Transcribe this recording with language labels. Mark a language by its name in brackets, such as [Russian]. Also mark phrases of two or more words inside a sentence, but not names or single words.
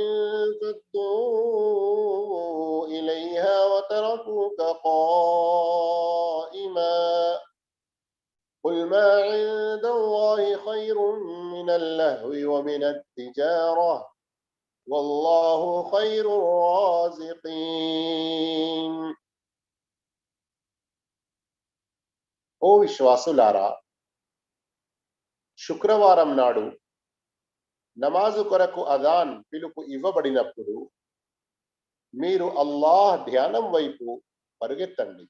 [Arabic] انفضوا إليها وتركوك قائما قل ما عند الله خير من اللهو ومن التجارة والله خير الرازقين. [Telugu] ఓ విశ్వాసులారా, శుక్రవారం నాడు నమాజు కొరకు అదాన్ పిలుపు ఇవ్వబడినప్పుడు మీరు అల్లాహ్ ధ్యానం వైపు పరుగెత్తండి.